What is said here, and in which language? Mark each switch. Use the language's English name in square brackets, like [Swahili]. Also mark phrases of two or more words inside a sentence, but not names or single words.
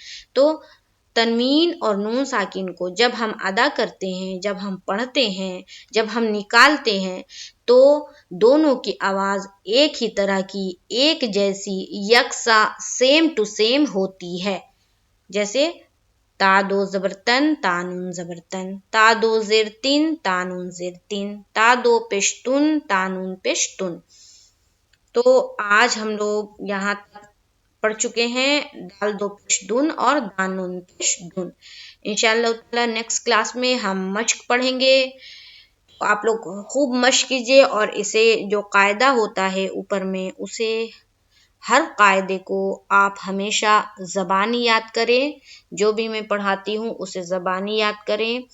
[Urdu] تو تنوین اور نون ساکن کو جب ہم ادا کرتے ہیں، جب ہم پڑھتے ہیں، جب ہم نکالتے ہیں، تو دونوں کی آواز ایک ہی طرح کی، ایک جیسی، یکساں، [English] same to same [Urdu] ہوتی ہے۔ جیسے تا دو زبر تن، تا نون زبر تن، تا دو زیر تین، تا نون زیر تین، تا دو پیش تن، تا نون پیش تن۔ تو آج ہم لوگ یہاں تک پڑھ چکے ہیں، دال دو پیش دن اور دال نون پیش دن۔ [Arabic] انشاءاللہ تعالی [English] next class [Urdu] میں ہم مشق پڑھیں گے۔ آپ لوگ خوب مشق کیجئے، اور اسے جو قاعدہ ہوتا ہے اوپر میں، اسے ہر قاعدے کو آپ ہمیشہ زبانی یاد کریں، جو بھی میں پڑھاتی ہوں اسے زبانی یاد کریں۔